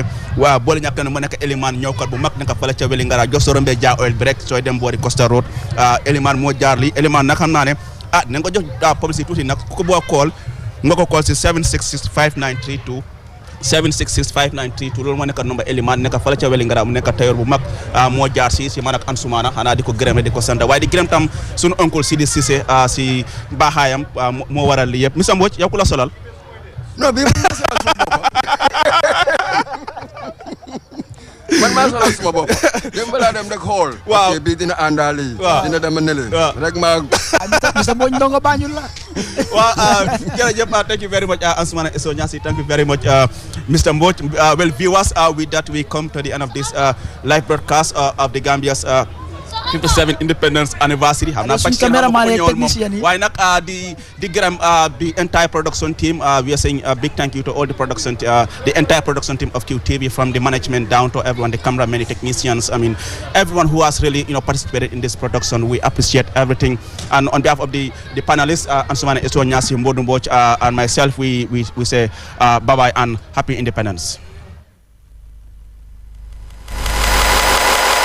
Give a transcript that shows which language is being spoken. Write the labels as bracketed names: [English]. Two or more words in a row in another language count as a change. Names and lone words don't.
[Wolof] waaw boole ñàkk na mu nekk Elimane ñëwkat bu mag nekk fële ca Wellingara jox soo rombee Jah Oil bi rek sooy dem boori Costa Road Elimane moo jaar lii Elimane nag xam naa ne na nga ko jox publicité tuuti nag ku ko boo call nga ko call si 7665932 7665932 loolu moo nekk number Elimane nekk fële ca Wellingara mu nekk tailleur bu mag moo jaar si man ak Ansoumana xanaa di ko gërëm di ko sant waaye di gërëm tam sunu oncle Sidi Cissé si baaxaayam moo waral li yëpp Mr Mbodj yow ku la solal non bi man maa solal suma bopp dem balaa dem rek xool waaw bi dina àndaali dina dem nele rek maa Mr Mbodj ndongo Banjul la waaw jërëjëf [English] thank you very much Ansoumana Eso Nyasi thank you very much Mr Mbodj well viewers with that we come to the end of this live broadcast of the Gambia's 57 independence anniversary [Wolof] xam naa waaye nag di gërëm [English] the entire production team we are saying a big thank you to all the production the entire production team of QTV from the management down to everyone the cameramen the technicians I mean everyone who has really participated in this production we appreciate everything and on behalf of the panelists Ansoumana Eso Nyasi Mbodj Mbodj and myself we say bye bye and happy independence.